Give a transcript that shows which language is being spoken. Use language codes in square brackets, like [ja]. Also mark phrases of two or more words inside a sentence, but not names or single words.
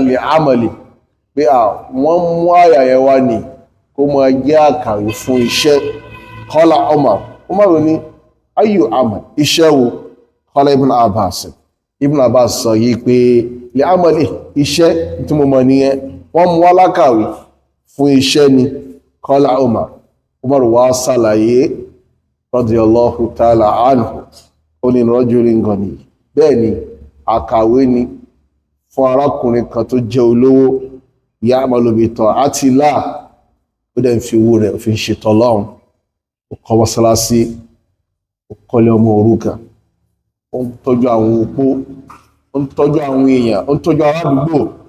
[ar] لعمل [yo] pé wọ́n mú àyà yẹn wá ní kó mọ jẹ́ àkàrí fún iṣẹ́ [ar] قال عمر [yo] ní [ar] أي عمل [yo] iṣẹ́ wo [ar] قال ابن [yo] Abbas sọ yìí pé [ar] لعمل [yo] iṣẹ́ tí mo mọ̀ nìyẹn wọ́n mú wá lákàrí fún iṣẹ́ ni [ar] قال عمر [yo] wá sàlàyé [ar] رضي الله تعالى عنه [yo] ó ní [ar] رجل غني [yo] bẹ́ẹ̀ ni àkàwé ni fún arákùnrin kan tó jẹ́ olówó [ar] يعمل بطاعة الله [yo] ó dẹ̀ ń fi owó rẹ̀ fi ń ṣètò Ọlọ́run ó kọ́ mọ́sálásí ó kọ́lé ọmọ òrukàn ó ń tọ́jú àwọn opó ó ń tọ́jú àwọn èèyàn ń tọ́jú aládùúgbò